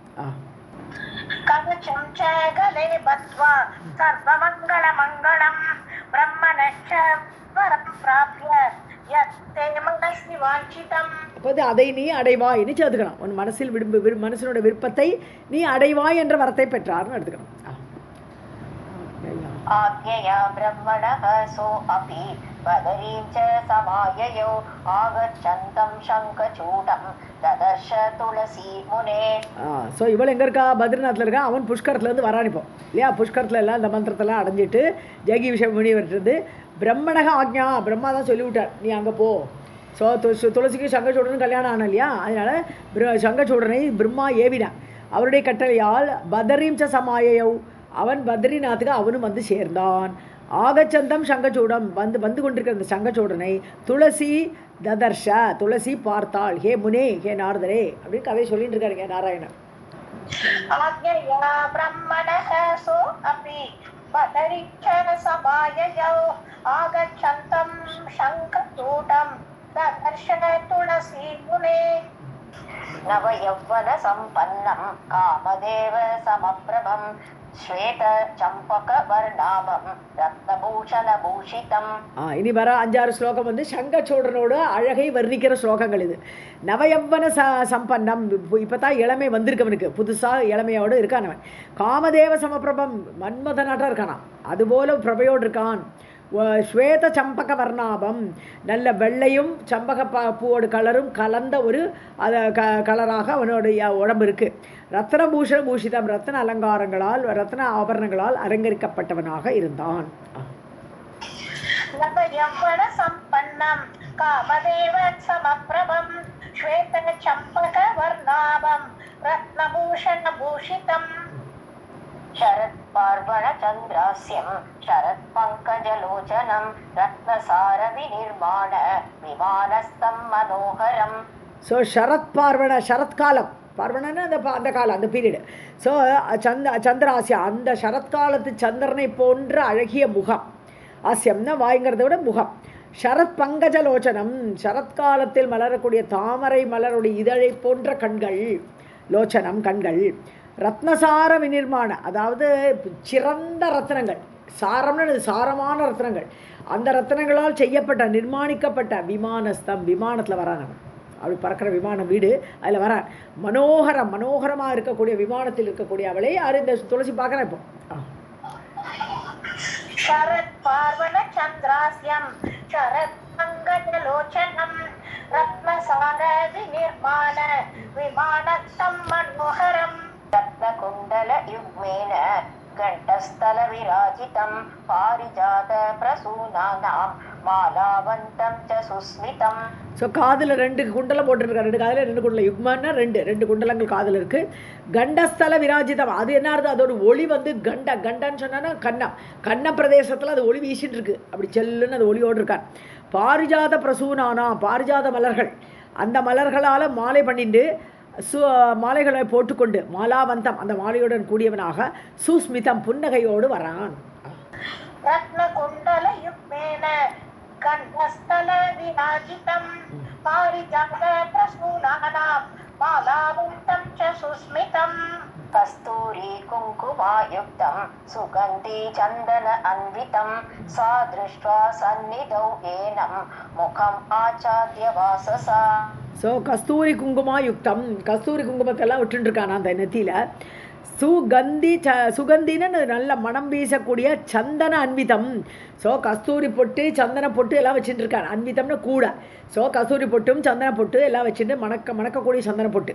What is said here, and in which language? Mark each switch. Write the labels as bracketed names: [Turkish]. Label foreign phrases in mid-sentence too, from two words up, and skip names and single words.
[Sanskrit] कवचं च गले बद्ध्वा सर्वमङ्गलमङ्गलम् ब्रह्मणश्च वरं प्राप्य यत्ते मनसि वाञ्छितम्. [Tamil] அப்போது அதை நீ அடைவாய்னு சேர்த்துக்கணும். உன் மனசில் மனசினோட விருப்பத்தை நீ அடைவாய் என்ற வரத்தை பெற்றார்னு எடுத்துக்கணும். [Sanskrit] आज्ञया ब्रह्मणः सोऽपि बदरीं च समाययौ आगच्छन्तं शङ्खचूडं ददर्श तुलसी मुने. [Tamil] ஸோ இவள் எங்கே இருக்கா? பத்ரிநாத்தில் இருக்கா. அவன் புஷ்கரத்துலேருந்து வரான் இப்போ இல்லையா? புஷ்கரத்தில் எல்லாம் இந்த மந்திரத்தெல்லாம் அடைஞ்சிட்டு ஜெகி விஷயம் முனிவர்கிட்டருந்து [Sanskrit] ब्रह्मणः आज्ञा, [Tamil] பிரம்மா தான் சொல்லிவிட்டார் நீ அங்கே போ. ஸோ துளசிக்கு சங்கச்சூடனும் கல்யாணம் ஆன இல்லையா? அதனால் சங்கச்சூடனை பிரம்மா ஏவினான். அவருடைய கட்டளையால் [Sanskrit] बदरीं च समाययौ, [Tamil] அவன் பத்ரிநாத்துக்கு அவனும் வந்து சேர்ந்தான். [Sanskrit] आगच्छन्तं शङ्खचूडं, [Tamil] வந்து கொண்டிருக்கிற அந்த சங்கச்சூடனை [Sanskrit] तुलसी ददर्श, [Tamil] துளசி பார்த்தாள். [Sanskrit] हे मुने, [Tamil] ஹே நாரதரே அப்படின்னு கதை சொல்லிட்டு இருக்காருங்க நாராயணன். [Sanskrit] आज्ञया ब्रह्मणः सोऽपि बदरीं च समाययौ आगच्छन्तं शङ्खचूडं ददर्श तुलसी मुने. नव यौवन सम्पन्नं कामदेव समप्रभं श्वेत चंपक वर्णाभं रत्नभूषण भूषितं. [Tamil] இனி வர 5-6 ஸ்லோகம் வந்து சங்கச்சூடனோட அழகை வர்ணிக்கிற ஸ்லோகங்கள். இது [Sanskrit] नवयौवन सम्पन्नं, [Tamil] இப்போ தான் இளமை வந்திருக்கவனுக்கு, புதுசாக இளமையோடு இருக்கானவன். [Sanskrit] कामदेव समप्रभं, [Tamil] மன்மதனாட்டம் இருக்கானான், அதுபோல பிரபையோடு இருக்கான். [Sanskrit] श्वेत चम्पक वर्णाभं, [Tamil] நல்ல வெள்ளையும் சம்பக பூவோட கலரும் கலந்த ஒரு கலராக அவனுடைய உடம்பு இருக்குது. [Sanskrit] रत्नभूषण भूषितं, [Tamil] ரத்ன அலங்காரங்களால் ரத்ன ஆபரணங்களால் அலங்கரிக்கப்பட்டவனாக இருந்தான். [Sanskrit] सम्पन्नं कामदेव समप्रभं श्वेत चम्पक वर्णाभं रत्नभूषण भूषितं. शरत् पार्वण चन्द्रास्यं शरत् पङ्कजलोचनं रत्नसार विनिर्माण विमानस्थं मनोहरम्. [Tamil] ஸோ [Sanskrit] शरत् पार्वण, [Tamil] சரத்காலம், பார்வணன்னு அந்த காலம், அந்த பீரியடு. ஸோ சந்திராசியா, அந்த சரத்காலத்து சந்திரனை போன்ற அழகிய முகம். ஆசியம்னா வாய்ங்கிறத விட முகம். [Sanskrit] शरत् पङ्कजलोचनं, [Tamil] சரத்காலத்தில் மலரக்கூடிய தாமரை மலருடைய இதழை போன்ற கண்கள். லோச்சனம் கண்கள். [Sanskrit] रत्नसार विनिर्माण, [Tamil] அதாவது சிறந்த ரத்னங்கள், சாரம்னு சாரமான ரத்னங்கள், அந்த ரத்னங்களால் செய்யப்பட்ட நிர்மாணிக்கப்பட்ட விமானஸ்தம், விமானத்தில் வரான் அவன். அப்படி பறக்கிற விமானம் வீடு, அதில் வரான். மனோகரமாக இருக்கக்கூடிய விமானத்தில் இருக்கக்கூடிய அவளை இந்த துளசி பார்க்குறேன் இப்போ. [Sanskrit] शरत् पार्वण चन्द्रास्यं शरत् पङ्कजलोचनं रत्नसार विनिर्माण विमानस्थं मनोहरम्. रत्नकुण्डल युग्मेन घण्टस्थल विराजितं पारिजात प्रसूनानां मालावन्तं च सुस्मितं. [Tamil] ஸோ காதில் 2 குண்டலம் போட்டுருக்காரு. 2 காதில் 2 குண்டலம், யுக்மான்னா 2 குண்டலங்கள் காதில் இருக்குது. [Sanskrit] गण्डस्थल विराजितं, [Tamil] அது என்ன ஆகுது? அதோட ஒளி வந்து கண்டன்னு சொன்னா கண்ண பிரதேசத்தில் அது ஒளி வீசிட்டு இருக்கு. அப்படி செல்லுன்னு அது ஒளியோடு இருக்கான். [Sanskrit] पारिजात प्रसूनानां, [Tamil] பாரிஜாத மலர்கள், அந்த மலர்களால் மாலை பண்ணிட்டு மாலைகளை போட்டுக்கொண்டு மாலாவந்தம், அந்த மாலையுடன் கூடியவனாக சுஸ்மிதம், புன்னகையோடு வரான். [Sanskrit] रत्नकुण्डल युग्मेन कण्ठस्थल विराजितं पारिजात प्रसूनानां मालावन्तं च सुस्मितं. कस्तूरी कुङ्कुमायुक्तं सुगन्धि चन्दन अन्वितं सा दृष्ट्वा सन्निधौ एनं मुखम् आचाद्य वाससा. [Tamil] ஸோ [Sanskrit] कस्तूरी कुङ्कुमा युक्तं, [Tamil] கஸ்தூரி குங்குமத்தெல்லாம் விட்டுருக்கானா அந்த நெத்தியில். சுகந்தின்னு நல்ல மனம் வீசக்கூடிய [Sanskrit] चन्दन अन्वितं. [Tamil] ஸோ கஸ்தூரி பொட்டு சந்தன பொட்டு எல்லாம் வச்சுட்டு இருக்கான். அன்விதம்னு கூட. ஸோ கஸ்தூரி பொட்டும் சந்தன பொட்டு எல்லாம் வச்சுட்டு மணக்கக்கூடிய சந்தன பொட்டு.